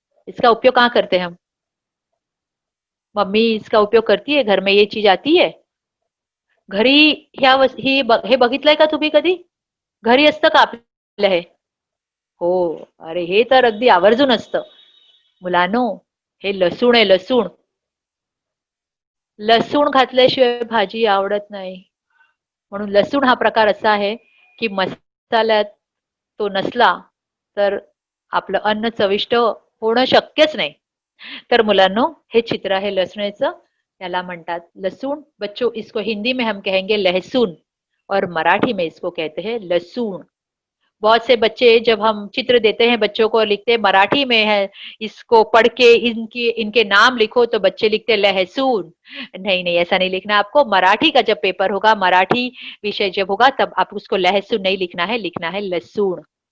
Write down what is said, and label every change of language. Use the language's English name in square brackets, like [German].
[Hindi] इसका उपयोग कहाँ करते हैं हम? मम्मी इसका उपयोग करती है, घर में ये चीज आती है घरी। [Marathi] हे बघितलंय का तुम्ही कधी? घरी असतं का आपल्या हे? हो, अरे हे तर अगदी आवर्जून असतं मुलांनो। हे लसूण आहे, लसूण। लसूण घातल्याशिवाय भाजी आवडत नाही, म्हणून लसूण हा प्रकार असा आहे की मसाल्यात तो नसला तर आपलं अन्न चविष्ट होणं शक्यच नाही। तर मुलांनो, हे चित्र आहे लसणेचं, याला म्हणतात लसूण। [Hindi] बच्चों, इसको हिंदी में हम कहेंगे लहसुन और मराठी में इसको कहते हैं लसूण। बहुत से बच्चे जब हम चित्र देते हैं बच्चों को, लिखते मराठी में है, इसको पढ़ के इनके नाम लिखो, तो बच्चे लिखते लहसुन। नहीं नहीं, ऐसा नहीं लिखना आपको। मराठी का जब पेपर होगा, मराठी विषय जब होगा, तब आप उसको लहसुन नहीं लिखना है, लिखना है लसूण।